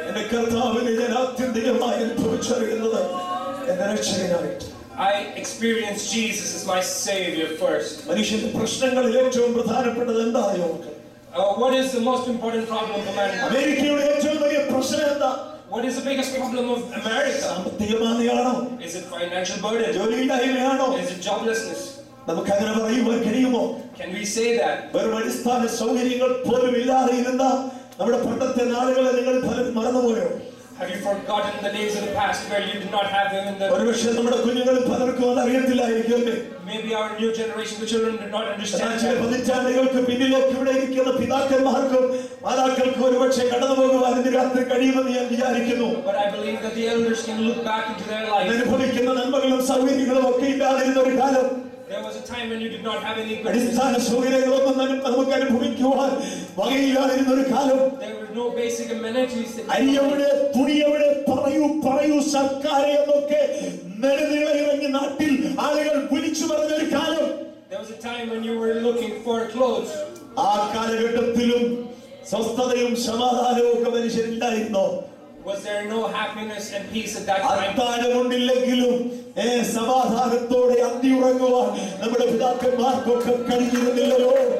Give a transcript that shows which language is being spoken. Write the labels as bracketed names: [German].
[Malayalam] എന്റെ കർത്താവിനെ ഞാൻ ആത്യന്തികമായി അനുഭവിച്ചറിയുന്നത് എന്റെ രക്ഷകനായിട്ട്. [English] I experienced Jesus as my Savior first. [Malayalam] മനുഷ്യന്റെ പ്രശ്നങ്ങളിൽ ഏറ്റവും പ്രധാനപ്പെട്ടത് എന്തായോ? [English] What is the most important problem for man? [Malayalam] അമേരിക്കയുടെ ഏറ്റവും വലിയ പ്രശ്നം എന്താ? [English] What is the biggest problem of America? [Malayalam] സാമ്പത്തികമാണെയാണോ? [English] Is it financial burden? [Malayalam] ജോലിയില്ലായ്മയാണോ? [English] Is it joblessness? [Malayalam] നമുക്ക് അങ്ങനെ പറയുവാൻ കഴിയുമോ? [English] Can we say that? [Malayalam] വെറും അടിസ്ഥാന സൗകര്യങ്ങൾ പോലും ഇല്ലാതെ ഇരുന്ന നമ്മുടെ പണ്ടത്തെ നാളുകളെ നിങ്ങൾ പലരും മറന്നുപോയോ? [English] Have you forgotten the days of the past where you did not have them in the... [Malayalam] ഒരുപക്ഷെ നമ്മുടെ കുഞ്ഞുങ്ങൾ പലർക്കും അത് അറിയത്തില്ലായിരിക്കും. [English] Maybe our new generation, the children did not understand [Malayalam] ചില [English] that. [Malayalam] പതിറ്റാണ്ടുകൾക്ക് പിന്നിലേക്ക് ഇവിടെ ഇരിക്കുന്ന പിതാക്കന്മാർക്കും മാതാക്കൾക്കും ഒരുപക്ഷെ കടന്നു പോകുവാൻ ഇന്ന് രാത്രി കഴിയുമെന്ന് ഞാൻ വിചാരിക്കുന്നു. [English] But I believe that the elders can look back into their life. [Malayalam] അനുഭവിക്കുന്ന നന്മകളും സൗകര്യങ്ങളും ഒക്കെ ഇല്ലാതിരുന്ന ഒരു കാലം. [English] There was a time when you did not have any good. [Malayalam] അടിസ്ഥാന സൗകര്യങ്ങളൊന്നും നമുക്ക് അനുഭവിക്കുവാൻ വകയില്ലാതിരുന്ന ഒരു കാലം. [English] There were no basic amenities. [Malayalam] അരിയവിടെ തുണിയവിടെ പറയൂ സർക്കാരെ എന്നൊക്കെ നെടുനീള ഇറങ്ങി നാട്ടിൽ ആളുകൾ വിളിച്ചു പറഞ്ഞൊരു കാലം. [English] There was a time when you were looking for clothes. [Malayalam] ആ കാലഘട്ടത്തിലും സ്വസ്ഥതയും സമാധാനവും ഒക്കെ മനുഷ്യരില്ലായിരുന്നോ? [English] Was there no happiness and peace at that time? [Malayalam] അത്താഴമുണ്ടില്ലെങ്കിലും സമാധാനത്തോടെ അന്തി ഉറങ്ങുവാൻ നമ്മുടെ പിതാക്കന്മാർക്കൊക്കെ കഴിഞ്ഞിരുന്നില്ലല്ലോ.